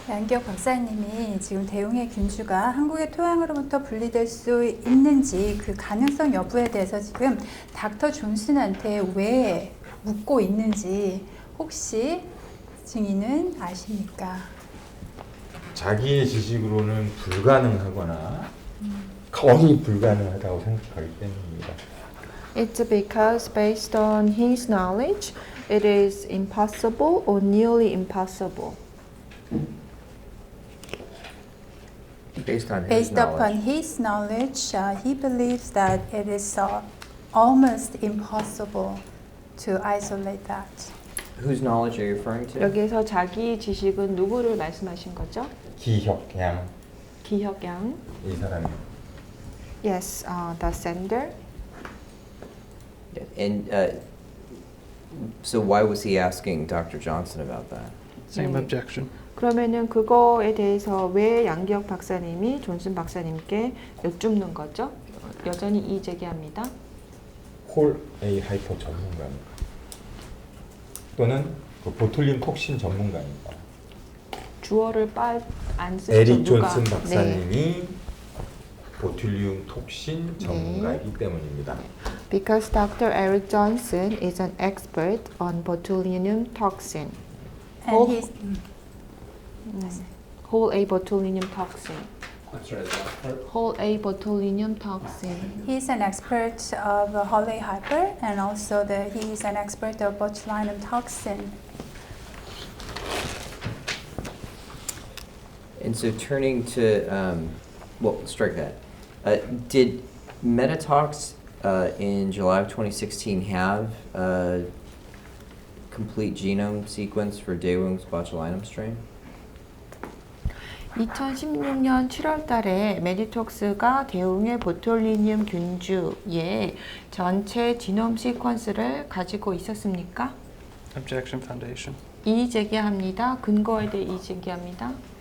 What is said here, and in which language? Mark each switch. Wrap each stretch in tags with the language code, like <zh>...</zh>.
<ko>양기혁 박사님이 지금 대웅의 균주가 한국의 토양으로부터 분리될 수 있는지 그 가능성 여부에 대해서 지금 닥터 존슨한테 왜 묻고 있는지 혹시 증인은 아십니까? 자기의 지식으로는 불가능하거나 거의 불가능하다고 생각하기 때문입니다.</ko> <en>It's because based on his knowledge, it is impossible or nearly impossible. Based on his Based upon knowledge. his knowledge, he believes that it is almost impossible to isolate that. Whose knowledge are you referring to?</en> <ko>여기에서 자기 지식은 누구를 말씀하신 거죠? 기혁양 기혁양. 이 사람이</ko> <en>Yes, the sender. Yeah, and so why was he asking Dr. Johnson about that? Same</en> <ko>네.</ko> <en>objection.</en> <ko>그러면은 그거에 대해서 왜 양기혁 박사님이 존슨 박사님께 여쭙는 거죠? 여전히 이의 제기합니다. 홀 A 하이퍼 전문가입니다. 또는 그 보툴륨 톡신 전문가입니다. 주어를 안 쓰죠. 에릭 누가. 존슨 네. 박사님이 보툴륨 톡신 전문가이기 때문입니다.</ko> <en>Because Dr. Eric Johnson is an expert on botulinum toxin. And Oh. he's Whole A botulinum toxin. I'm sorry, the last part. Whole A botulinum toxin. He's an expert of Hawley hyper, and also he's an expert of botulinum toxin. And so turning to, well, strike that. Did Metatox in July of 2016 have a complete genome sequence for Daewung's botulinum strain?</en> <ko>2016년 7월 달에 메디톡스가 대웅의 보툴리늄 균주의 전체 지놈 시퀀스를 가지고 있었습니까?</ko> <en>Objection foundation.</en> <ko>이의 제기합니다. 근거에 대해 이의 제기합니다.</ko>